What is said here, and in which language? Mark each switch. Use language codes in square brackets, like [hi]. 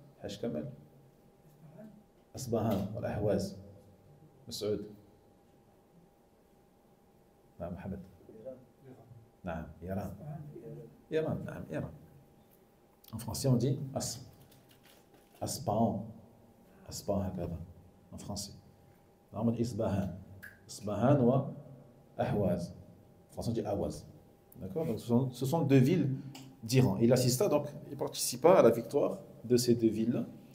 [fr] Hajj Kamal. Asbahan, Al-Ahwaz. Massoud. [ar] نعم محمد. نعم إيران. إيران نعم إيران. [fr] En français on dit Asbahan. [ar] Asbahan هكذا. [fr] En français. [ar] نعم إصباهان. إصباهان و Ahwaz. [fr] En français on dit Ahwaz. D'accord? Donc ce sont deux villes d'Iran. Il assista donc, il participa à la victoire de ces deux villes.